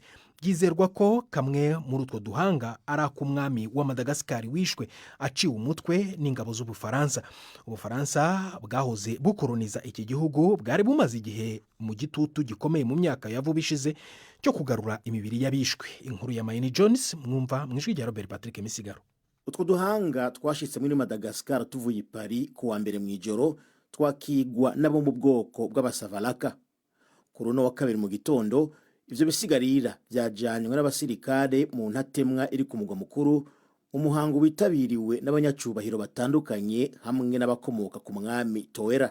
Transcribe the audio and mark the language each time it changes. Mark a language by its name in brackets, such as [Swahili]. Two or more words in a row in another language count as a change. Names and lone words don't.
[Kinyarwanda] Byizerwa ko kamwe muri utwo duhanga ari ak'umwami wa Madagascar wishwe aciwe umutwe n'ingabo z'Ubufaransa. Ubufaransa bwahoze bukoloniza iki gihugu bwari bumaze igihe mu gitutu gikomeye mu myaka ya vuba ishize cyo kugarura imibiri y'abishwe. Inkuru ya Mayini Jones mwumva mu ijwi rya Robert Patrick Misigaro. [Rundi] Utwo duhanga twashitse muri Madagascar tuvuye i Paris ku wa mbere mu ijoro, twakigwa nabo mu bwoko bw'abasavalaka. Kuri uno wa kabiri mu gitondo, ivyo bisigarira byajanywe n'abasirikare mu ntatemwa iri ku mugwa mukuru, umuhango witabiriwe n'abanyacubahiro batandukanye hamwe n'abakomoka ku mwami Towera.